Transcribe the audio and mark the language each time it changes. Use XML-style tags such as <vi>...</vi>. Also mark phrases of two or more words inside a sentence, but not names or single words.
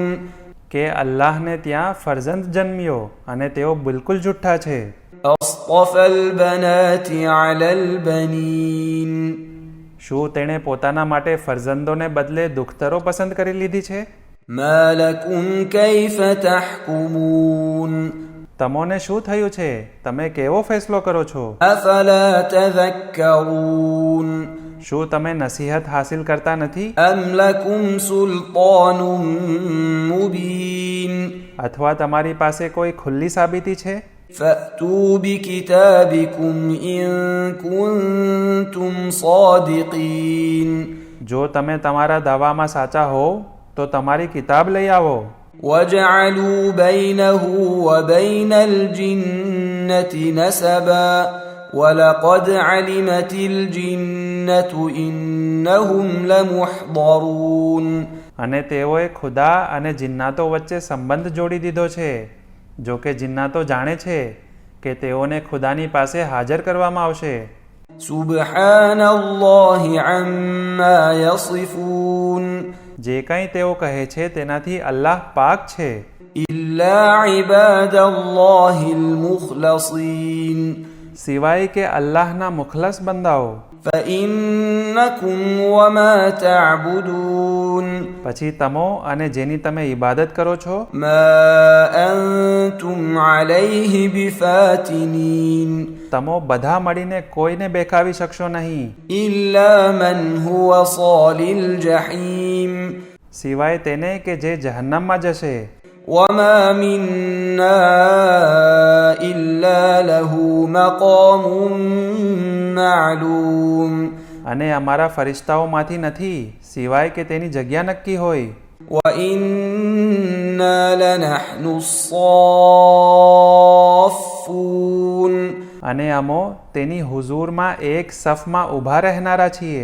<gu>કે અલ્લાહને ત્યાં ફરજંદ જન્મ્યો અને તેઓ બિલકુલ જુઠ્ઠા છે.</gu> <ar>أصطفى البنات على البنين</ar> <gu>શું તેણે પોતાના માટે ફરજંદોને બદલે દુખ્તરો પસંદ કરી લીધી છે?</gu> <ar>ما لكم كيف تحكمون</ar> <gu>તમોને શું થયું છે? તમે કેવો ફેસલો કરો છો?</gu> <ar>أفلا تذكرون</ar> <gu>શું તમે નસીહત હાસિલ કરતા નથી?</gu> <ar>أم لكم سلطان مبين</ar> <gu>અથવા તમારી પાસે કોઈ ખુલ્લી સાબિતી છે?</gu> <ar>فأتوا بكتابكم إن كنتم صادقين</ar> <gu>જો તમે તમારા દાવામાં સાચા હોવ તો તમારી કિતાબ લઈ આવો.</gu> <ar>وجعلوا بينه وبين الجنة نسبا ولقد علمت الجنة إنهم لمحضرون</ar> <gu>અને તેઓએ ખુદા અને જિન્નાતો વચ્ચે સંબંધ જોડી દીધો છે. જો કે જિન્નાતો જાણે છે કે તેઓને ખુદાની પાસે હાજર કરવામાં આવશે.</gu> <ar>سبحان الله عما يصفون</ar> <gu>જે કંઈ તેઓ કહે છે તેનાથી અલ્લાહ પાક છે.</gu> <ar>إلا عباد الله المخلصين</ar> <gu>સિવાય કે અલ્લાહના મુખલસ બંદાઓ.</gu> <ar>فإنكم وما تعبدون</ar> <gu>પછી તમો અને જેની તમે ઇબાદત કરો છો</gu> <ar>ما أنتم عليه بفاتنين</ar> <gu>તમો બધા મળીને કોઈને બેકાવી શકશો નહીં</gu> <ar>إلا من هو صال الجحيم</ar> <gu>સિવાય તેને કે જે જહન્નમમાં જશે.</gu> <ar>وما منا إلا له مقام معلوم</ar> <gu>અને અમારા ફરિશ્તાઓમાંથી નથી સિવાય કે તેની જગ્યા નક્કી હોય.</gu> <ar>وإنا لنحن الصافون</ar> <gu>અને અમો તેની હુઝુરમાં એક સફમાં ઊભા રહેનારા છીએ.</gu>